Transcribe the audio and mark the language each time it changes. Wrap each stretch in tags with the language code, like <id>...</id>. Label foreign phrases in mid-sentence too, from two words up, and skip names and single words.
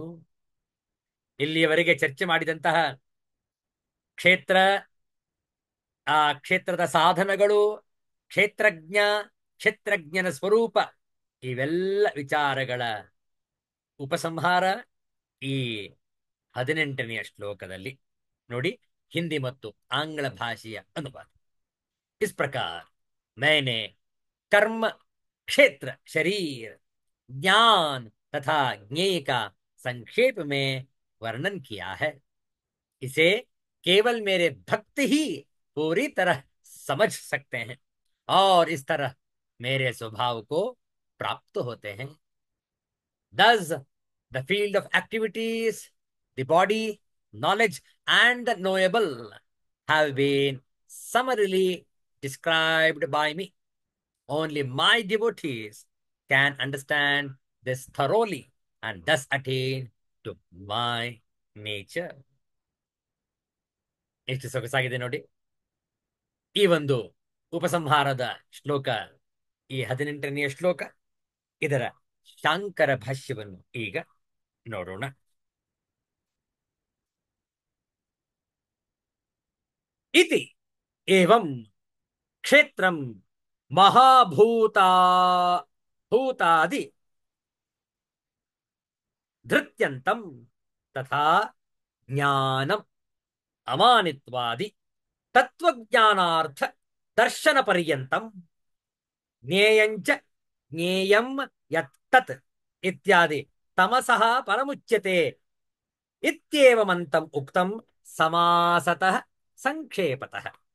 <kn>ಇಲ್ಲಿಯವರೆಗೆ ಚರ್ಚೆ ಮಾಡಿದಂತಹ ಕ್ಷೇತ್ರ, ಆ ಕ್ಷೇತ್ರದ ಸಾಧನಗಳು, ಕ್ಷೇತ್ರಜ್ಞ, ಕ್ಷೇತ್ರಜ್ಞನ ಸ್ವರೂಪ, ಇವೆಲ್ಲ ವಿಚಾರಗಳ ಉಪಸಂಹಾರ ಈ 18ನೆಯ ಶ್ಲೋಕದಲ್ಲಿ ನೋಡಿ. ಹಿಂದಿ ಮತ್ತು ಆಂಗ್ಲ ಭಾಷೆಯ ಅನುವಾದ.</kn> <hi>इस प्रकार मैंने कर्म क्षेत्र शरीर ज्ञान तथा ज्ञेय का संक्षेप में वर्णन किया है। इसे केवल मेरे भक्त ही पूरी तरह समझ सकते हैं और इस तरह मेरे स्वभाव को प्राप्त होते हैं।</hi> <en>Thus, the field of activities, the body, knowledge, and the knowable have been summarily described by me. Only my devotees can understand this thoroughly and thus attain to my nature.</en> <kn>ಎಷ್ಟು ಸೊಗಸಾಗಿದೆ ನೋಡಿ. ಈ ಒಂದು ಉಪಸಂಹಾರದ ಶ್ಲೋಕ, ಈ 18ನೆಯ ಶ್ಲೋಕ, ಇದರ ಶಾಂಕರ ಭಾಷ್ಯವನ್ನು ಈಗ ನೋಡೋಣ.</kn> <sa>इति एवं क्षेत्रं महाभूता भूतादि धृत्यन्तं तथा ज्ञानम् अमानित्वादि तत्वज्ञानार्थ दर्शन पर्यन्तं ज्ञेयञ्च ज्ञेयं यत्तत् इत्यादि तमसः परमुच्यते इत्येवमन्तम् उक्तं समासतः संक्षेपतः।</sa>